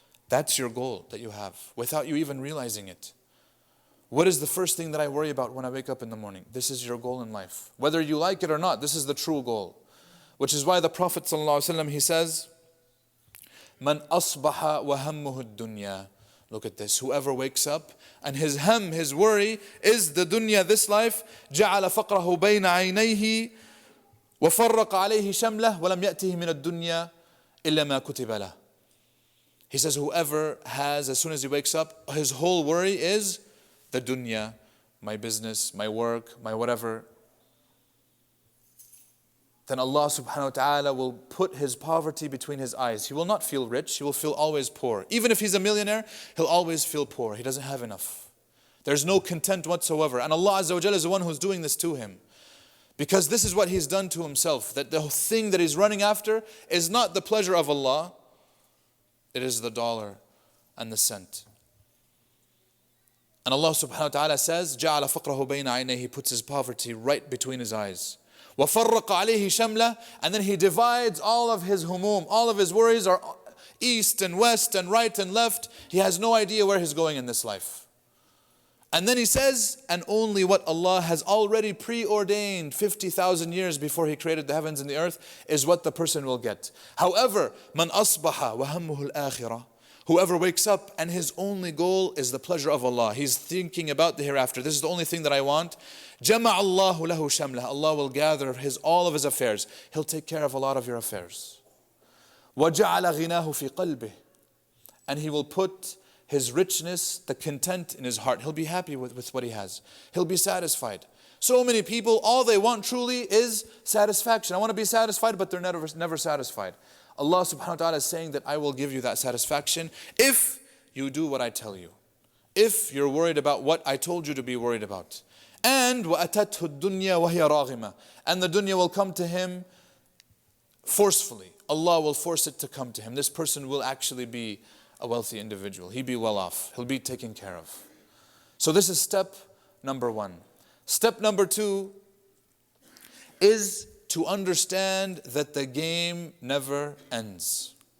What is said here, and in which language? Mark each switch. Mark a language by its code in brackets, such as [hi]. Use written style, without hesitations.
[en] That's your goal that you have, without you even realizing it. What is the first thing that I worry about when I wake up in the morning? This is your goal in life. Whether you like it or not, this is the true goal. Which is why the Prophet ﷺ, he says, [ar] مَنْ أَصْبَحَ وَهَمُّهُ الدُّنْيَا [en] Look at this. Whoever wakes up and his worry is the dunya, this life. [ar] جعل فقره بين عينيه وفرق عليه شمله ولم يأته من الدنيا إلا ما كتب له. [en] He says whoever has, as soon as he wakes up, his whole worry is the dunya, my business, my work, my whatever. Then Allah subhanahu wa ta'ala will put his poverty between his eyes. He will not feel rich, he will feel always poor. Even if he's a millionaire, he'll always feel poor. He doesn't have enough. There's no content whatsoever. And Allah Azza wa Jalla is the one who's doing this to him. Because this is what he's done to himself. That the thing that he's running after is not the pleasure of Allah. It is the dollar and the cent. And Allah subhanahu wa ta'ala says, [ar] جَعَلَ فَقْرَهُ بَيْنَ عَيْنَيْهِ. [en] He puts his poverty right between his eyes. [ar] وَفَرَّقَ عَلَيْهِ شَمْلَهُ. [en] And then he divides all of his humum. All of his worries are east and west and right and left. He has no idea where he's going in this life. And then he says, and only what Allah has already preordained 50,000 years before He created the heavens and the earth is what the person will get. However, [ar] مَنْ أَصْبَحَ وَهَمُّهُ الْآخِرَةِ. [en] Whoever wakes up and his only goal is the pleasure of Allah. He's thinking about the hereafter. This is the only thing that I want. [ar] جَمَعَ اللَّهُ لَهُ شَمْلَهُ. [en] Allah will gather all of His affairs. He'll take care of a lot of your affairs. [ar] وَجَعَلَ غِنَاهُ فِي قَلْبِهِ. [en] And He will put His richness, the content in his heart. He'll be happy with what he has. He'll be satisfied. So many people, all they want truly is satisfaction. I want to be satisfied, but they're never satisfied. Allah subhanahu wa ta'ala is saying that I will give you that satisfaction if you do what I tell you. If you're worried about what I told you to be worried about. And [ar] وَأَتَتْهُ الدُّنْيَا وَهِيَ رَاغِمَةٌ. [en] And the dunya will come to him forcefully. Allah will force it to come to him. This person will actually be a wealthy individual. He'll be well off. He'll be taken care of. So this is step number 1. Step number 2 is to understand that the game never ends.